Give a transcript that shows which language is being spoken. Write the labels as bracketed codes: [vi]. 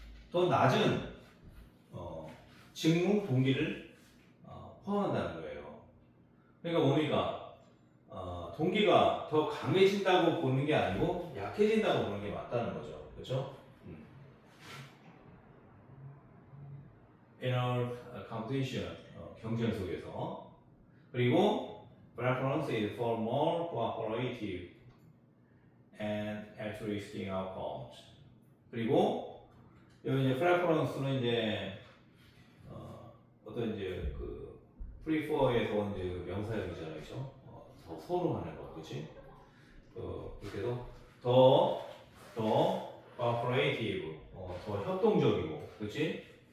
[ko] 더 낮은 직무 동기를 포함한다는 거예요. 그러니까 뭡니까? 동기가 더 강해진다고 보는 게 아니고 약해진다고 보는 게 맞다는 거죠. 그렇죠? [en] inner competition, [ko] 경쟁 속에서. [en] 그리고 preference is for more cooperative and altruistic outcomes. [ko] 그리고 여기 이제 preference는 이제 어떤 이제 그 prefer에서 온 이제 그 명사형이잖아요, 그렇죠? 더 선호하는 거, 그렇지? 그렇게 해서 더 cooperative, 더 협동적이고, 그렇지?